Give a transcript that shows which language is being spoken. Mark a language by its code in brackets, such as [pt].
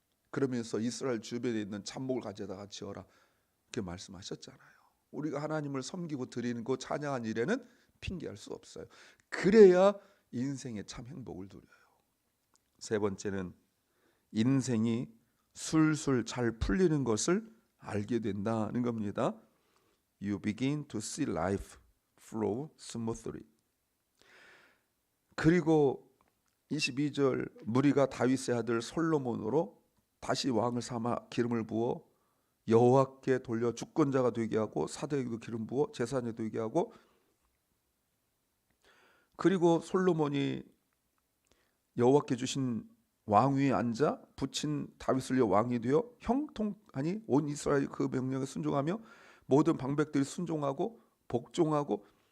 [ko] 그러면서 이스라엘 주변에 있는 잡목을 가져다가 지어라 이렇게 말씀하셨잖아요. 우리가 하나님을 섬기고 드리는 그 찬양한 일에는 핑계할 수 없어요. 그래야 인생의 참 행복을 누려요. 세 번째는 인생이 술술 잘 풀리는 것을 알게 된다는 겁니다. [en] You begin to see life flow smoothly. [ko] 그리고 22절 무리가 다윗의 아들 솔로몬으로 다시 왕을 삼아 기름을 부어 여호와께 돌려 주권자가 되게 하고 사도에게도 기름 부어 제사장이 되게 하고, 그리고 솔로몬이 여호와께 주신 왕위에 앉아 붙인 다윗을 위해 왕이 되어 형통하니 온 이스라엘 그 명령에 순종하며 모든 방백들이 순종하고 복종하고.